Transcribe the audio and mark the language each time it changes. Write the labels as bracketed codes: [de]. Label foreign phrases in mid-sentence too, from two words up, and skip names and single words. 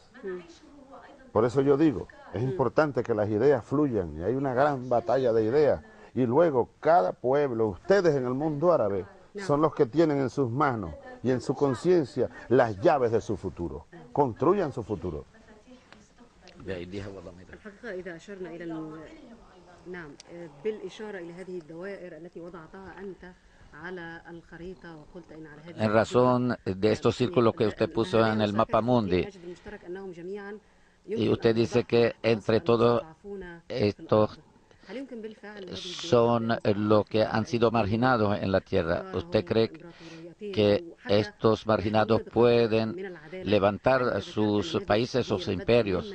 [es] Por eso yo digo, es importante que las ideas fluyan y hay una gran batalla de ideas. Y luego cada pueblo, ustedes en el mundo árabe, son los que tienen en sus manos y en su conciencia las llaves de su futuro. Construyan su futuro. [ar] الحقيقة إذا أشرنا إلى نعم بالإشارة إلى هذه الدوائر التي وضعتها أنت على الخريطة وقلت إن على هذه [es] En razón de estos círculos que usted puso en el mapa mundi, y usted dice que entre todos estos son los que han sido marginados en la tierra. ¿Usted cree que estos marginados pueden levantar sus países, sus imperios?